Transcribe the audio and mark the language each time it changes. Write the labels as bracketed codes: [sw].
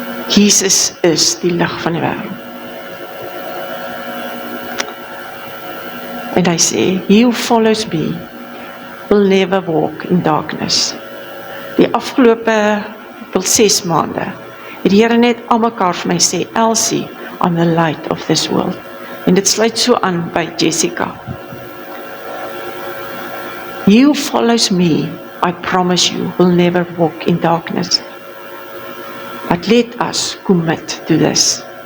[af] Jesus is die lig van die wêreld. En hy sê, [en] he who follows me will never walk in darkness. [af] Die afgelope 6 maande het die Here net aan mekaar vir my sê, Elsie, [en] I'm the light of this world. [af] En dit sluit so aan by Jessica. [en] He who follows me, I promise you, will never walk in darkness. But let us commit to this.